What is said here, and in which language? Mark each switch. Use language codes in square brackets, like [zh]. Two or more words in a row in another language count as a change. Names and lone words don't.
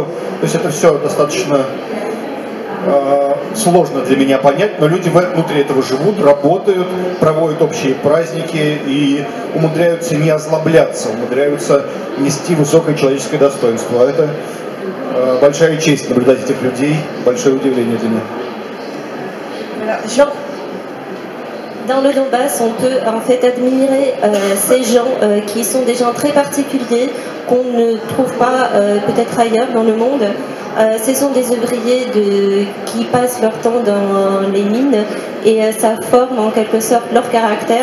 [ru] То есть это все достаточно сложно для меня понять, но люди внутри этого живут, работают, проводят общие праздники и умудряются не озлобляться, умудряются нести высокое человеческое достоинство. А это большая честь наблюдать этих людей, большое удивление для меня. [fr] Dans le Donbass, on peut en fait admirer ces gens qui sont des gens très particuliers qu'on ne trouve pas peut-être ailleurs dans le monde. Ce sont des ouvriers qui passent leur temps dans les mines et ça forme en quelque sorte leur caractère.